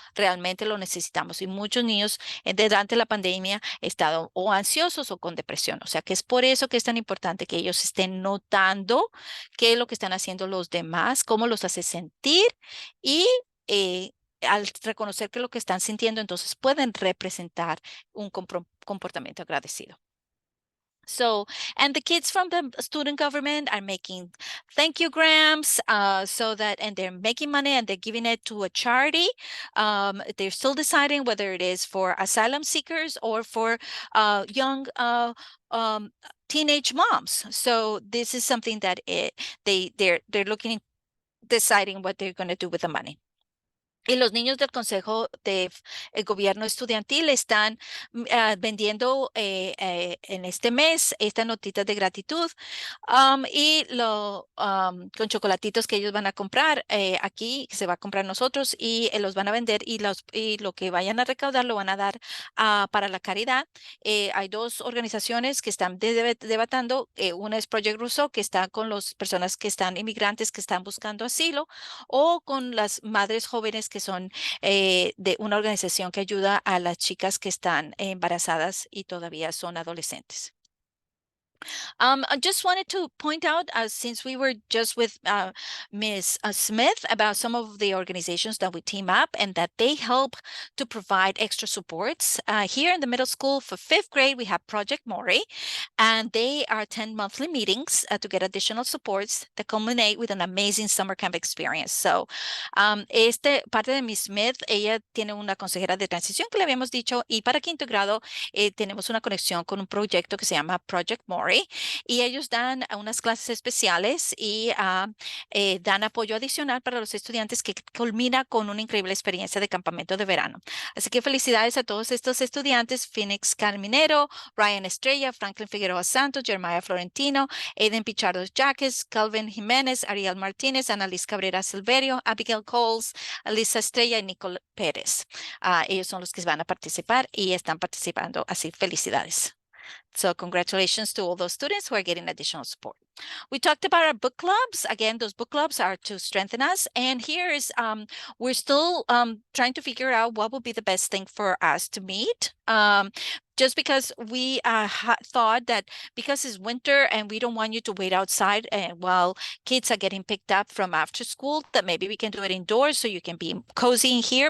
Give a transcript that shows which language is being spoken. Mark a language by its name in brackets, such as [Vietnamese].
[Spanish] Realmente lo necesitamos. Y muchos niños durante la pandemia han estado o ansiosos o con depresión. O sea que es por eso que es tan importante que ellos estén notando qué es lo que están haciendo los demás, cómo los hace sentir y al reconocer que lo que están sintiendo, entonces pueden representar un comportamiento agradecido. [English] So, and the kids from the student government are making thank you grams, and they're making money and they're giving it to a charity. They're still deciding whether it is for asylum seekers or for young teenage moms. So this is something that they're looking, deciding what they're going to do with the money. [Spanish] Y los niños del Consejo de Gobierno Estudiantil están vendiendo en este mes estas notitas de gratitud con chocolatitos que ellos van a comprar aquí, que se va a comprar nosotros y los van a vender y lo que vayan a recaudar lo van a dar para la caridad. Hay dos organizaciones que están debatiendo. Una es Project Rousseau, que está con las personas que están inmigrantes, que están buscando asilo, o con las madres jóvenes que son de una organización que ayuda a las chicas que están embarazadas y todavía son adolescentes. [English] I just wanted to point out, since we were just with Ms. Smith, about some of the organizations that we team up and that they help to provide extra supports. Here in the middle school for 5th grade, we have Project Mori, and they are 10 monthly meetings to get additional supports that culminate with an amazing summer camp experience. [Spanish] So, parte de Ms. Smith, ella tiene una consejera de transición que le habíamos dicho, y para 5º grado tenemos una conexión con un proyecto que se llama Project Mori, y ellos dan unas clases especiales y dan apoyo adicional para los estudiantes, que culmina con una increíble experiencia de campamento de verano. Así que felicidades a todos estos estudiantes: Phoenix Carminero, Ryan Estrella, Franklin Figueroa Santos, Jeremiah Florentino, Aiden Pichardo Jaques, Calvin Jiménez, Ariel Martínez, Annalise Cabrera Silverio, Abigail Coles, Alisa Estrella y Nicole Pérez. Ellos son los que van a participar y están participando, así felicidades. [English] So congratulations to all those students who are getting additional support. We talked about our book clubs. Again, those book clubs are to strengthen us. And here is, we're still trying to figure out what would be the best thing for us to meet. Just because we thought that because it's winter and we don't want you to wait outside while kids are getting picked up from after school, that maybe we can do it indoors so you can be cozy in here.